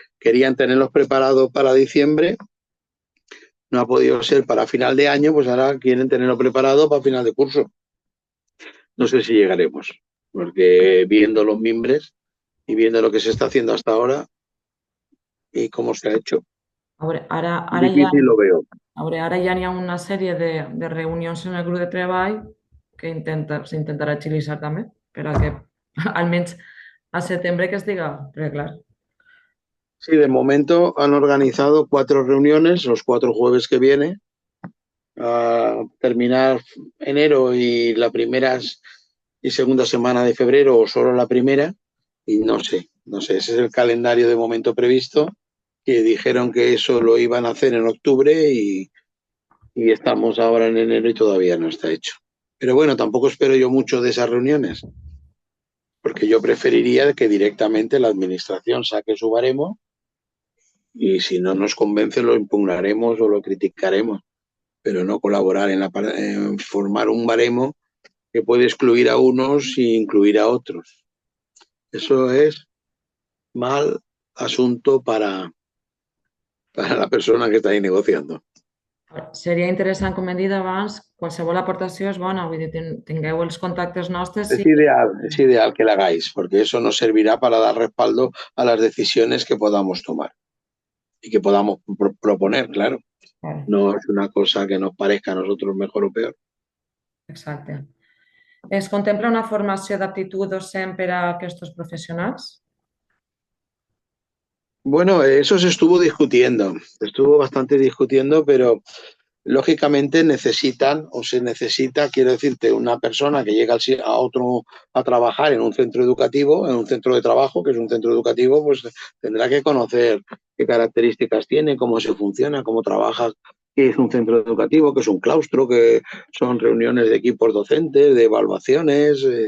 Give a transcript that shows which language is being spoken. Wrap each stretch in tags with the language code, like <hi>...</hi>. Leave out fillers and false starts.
<es>Querían tenerlos preparados para diciembre, no ha podido ser para final de año, pues ahora quieren tenerlo preparado para final de curso. No sé si llegaremos, porque viendo los mimbres y viendo lo que se está haciendo hasta ahora y cómo se ha hecho,</es> <ca>Ara</ca> <es>difícil lo veo.</es> <ca>ara ja n'hi ha una sèrie de reunions en el grup de treball que s'intentarà agilitzar també, per a que almenys a setembre que estiga, perquè clar,</ca> <es>Sí, de momento han organizado 4 reuniones, los 4 jueves que viene, a terminar enero y la primera y segunda semana de febrero o solo la primera, y no sé, ese es el calendario de momento previsto, que dijeron que eso lo iban a hacer en octubre y estamos ahora en enero y todavía no está hecho. Pero bueno, tampoco espero yo mucho de esas reuniones, porque yo preferiría que directamente la administración saque su baremo y si no nos convence lo impugnaremos o lo criticaremos, pero no colaborar en formar un baremo que puede excluir a unos e incluir a otros. Eso es mal asunto para para la persona que está ahí negociando.</es> <ca>Seria interessant, com hem dit abans, qualsevol aportació és bona, vull dir, tingueu els contactes nostres i</ca> <es>Es ideal que la hagáis, porque eso nos servirá para dar respaldo a las decisiones que podamos tomar y que podamos proponer, claro. No es una cosa que nos parezca a nosotros mejor o peor.</es> <ca>Exacte. Es contempla una formació d'aptitud docent per a aquests professionals?</ca> <es>Bueno, eso se estuvo bastante discutiendo, pero lógicamente necesitan o se necesita, quiero decirte, una persona que llega a trabajar en un centro educativo, en un centro de trabajo, que es un centro educativo, pues tendrá que conocer qué características tiene, cómo se funciona, cómo trabaja, qué es un centro educativo, qué es un claustro, qué son reuniones de equipos docentes, de evaluaciones,</es>